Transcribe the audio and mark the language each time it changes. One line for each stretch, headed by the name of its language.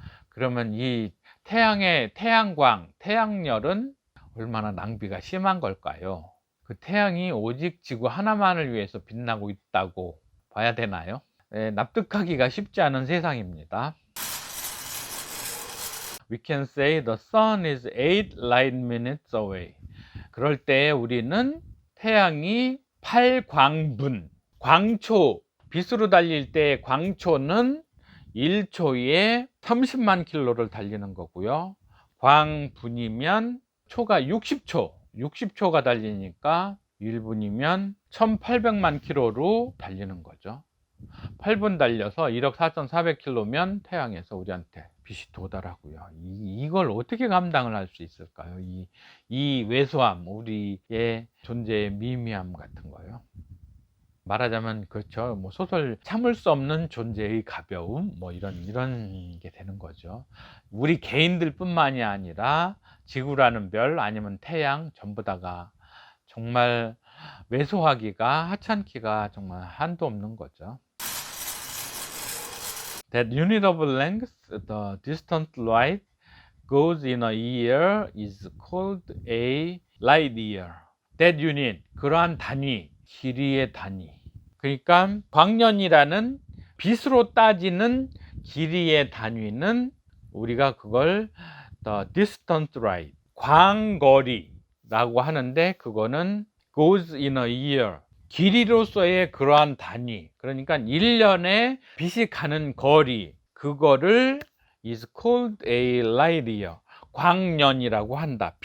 Korean: 그러면 이 태양의 태양광, 태양열은 얼마나 낭비가 심한 걸까요? 그 태양이 오직 지구 하나만을 위해서 빛나고 있다고 봐야 되나요? 네, 납득하기가 쉽지 않은 세상입니다.
English: We can say the sun is 8 light minutes away.
Korean: 그럴 때 우리는 태양이 8광분, 광초, 빛으로 달릴 때 광초는 1초에 30만 킬로를 달리는 거고요. 광분이면 초가 60초가 달리니까 1분이면 1800만 킬로로 달리는 거죠. 8분 달려서 1억 4,400킬로면 태양에서 우리한테 빛이 도달하고요. 이걸 어떻게 감당을 할 수 있을까요? 이 왜소함, 우리의 존재의 미미함 같은 거요. 말하자면 그렇죠. 뭐 소설 참을 수 없는 존재의 가벼움, 뭐 이런 게 되는 거죠. 우리 개인들뿐만이 아니라 지구라는 별, 아니면 태양, 전부 다가 정말 왜소하기가, 하찮기가 정말 한도 없는 거죠.
English: That unit of length, the distant light goes in a year is called a light year.
Korean: That unit, 그러한 단위, 길이의 단위. 그러니까 광년이라는 빛으로 따지는 길이의 단위는 우리가 그걸 the distant light, 광거리라고 하는데, 그거는 goes in a year, 길이로서의 그러한 단위, 그러니까 1년에 빛이 가는 거리, 그거를 is called a light year, 광년이라고 한다.